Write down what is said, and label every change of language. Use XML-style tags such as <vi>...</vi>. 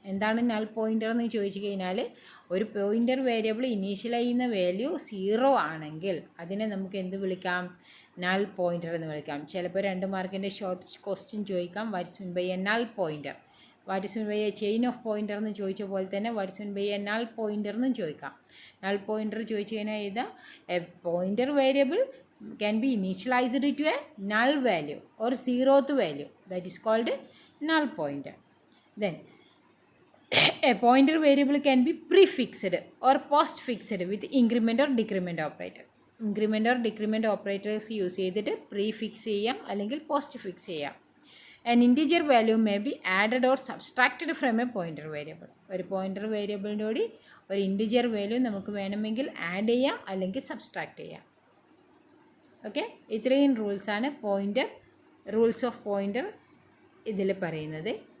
<ml>എന്താണ് null pointer എന്ന് ചോദിച്ചു കഴിഞ്ഞാൽ, ഒരു പോയിൻ്റർ വേരിയബിൾ ഇനീഷ്യലൈസ് ചെയ്യുന്ന വാല്യൂ 0 ആണെങ്കിൽ അതിനെ നമുക്ക് എന്ത് വിളിക്കാം, നൾ പോയിൻ്റർ എന്ന് വിളിക്കാം.</ml> <en>ചിലപ്പോൾ 2 മാർക്കിൻ്റെ short question ചോദിക്കാം, what's mean by a null pointer, what's mean by a chain of pointer എന്ന് ചോദിച്ച പോലെ തന്നെ what's mean by a null pointer എന്നും ചോദിക്കാം. നൾ പോയിൻ്റർ ചോദിച്ചു കഴിഞ്ഞാൽ ഏതാ, a pointer variable can be initialized to a null value or 0th value, that is called null pointer. Then a pointer variable can be prefixed or postfixed with increment or decrement operator.</en> <ml>Increment or decrement operators use ചെയ്തിട്ട് prefix ചെയ്യാം അല്ലെങ്കിൽ postfix ചെയ്യാം.</ml> <en>An integer value may be added or subtracted from a pointer variable.</en> <ml>ഒരു pointer വേരിയബിളിൻ്റെ കൂടി ഒരു integer value നമുക്ക് വേണമെങ്കിൽ add ചെയ്യാം അല്ലെങ്കിൽ സബ്സ്ട്രാക്ട് ചെയ്യാം. ഓക്കെ, ഇത്രയും റൂൾസാണ് പോയിൻ്റർ, റൂൾസ് ഓഫ് പോയിൻ്റർ ഇതിൽ പറയുന്നത്.</ml>